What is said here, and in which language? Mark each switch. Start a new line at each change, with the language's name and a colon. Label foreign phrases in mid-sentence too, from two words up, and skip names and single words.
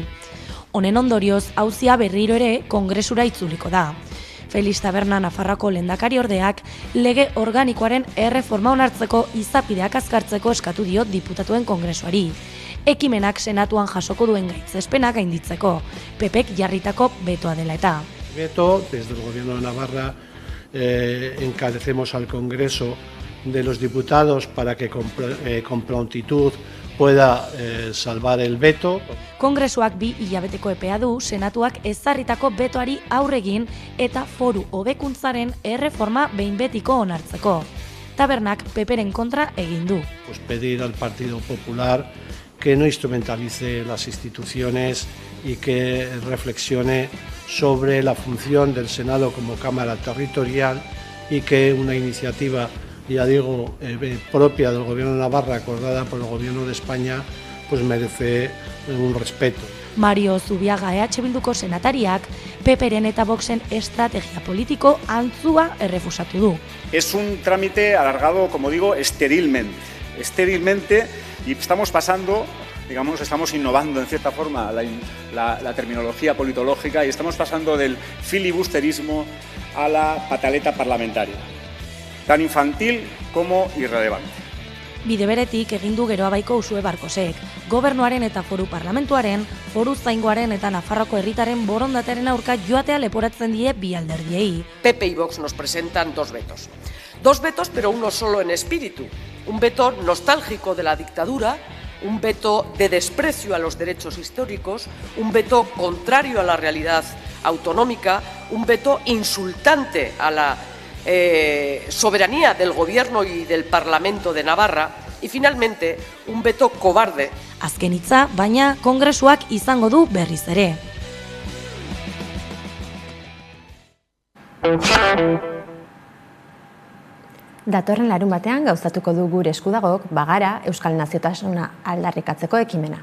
Basque: Honen ondorioz, auzia berriro ere Kongresura itzuliko da. Felix Taberna Nafarroako lehendakariordeak lege organikoaren erreforma onartzeko izapideak azkartzeko eskatu dio diputatuen kongresuari. Ekimenak senatuan jasoko duen gaitzespenak gainditzeko, PPek jarritako betoa dela eta.
Spanish: Veto, desde el Gobierno de Navarra encarecemos al Congreso de los Diputados para que con prontitud pueda salvar el veto.
Basque: Kongresuak 2 hilabeteko epea du senatuak ezarritako betoari aurregin eta foru hobekuntzaren erreforma behin betiko onartzeko. Tabernak PPren kontra egin du.
Spanish: Pues pedir al Partido Popular que no instrumentalice las instituciones y que reflexione sobre la función del Senado como Cámara Territorial y que una iniciativa ya digo, propia del Gobierno de Navarra, acordada por el Gobierno de España, pues merece un respeto.
Basque: Mario Zubiaga EH Bilduko senatariak PPren eta Voxen estrategia politiko antzua errefusatu du.
Spanish: Es un trámite alargado, como digo, esterilmente, y estamos pasando, digamos, estamos innovando en cierta forma la terminología politológica y estamos pasando del filibusterismo a la pataleta parlamentaria, tan infantil como irrelevante.
Basque: Bide beretik egin du Geroabaiko Usue Barkosek, gobernuaren eta foru parlamentuaren, foru zaingoaren eta Nafarroako herritaren borondatearen aurka joatea leporatzen die bi alderdiei.
Spanish: PP y Vox nos presentan dos vetos. Dos vetos, pero uno solo en espíritu. Un veto nostálgico de la dictadura, un veto de desprecio a los derechos históricos, un veto contrario a la realidad autonómica, un veto insultante a la soberanía del Gobierno y del Parlamento de Navarra y finalmente un veto cobarde.
Basque: Azken hitza, baina kongresuak izango du berriz ere. Datorren larun batean gauzatuko du gure eskudagok Bagara Euskal Naziotasuna aldarrikatzeko ekimena.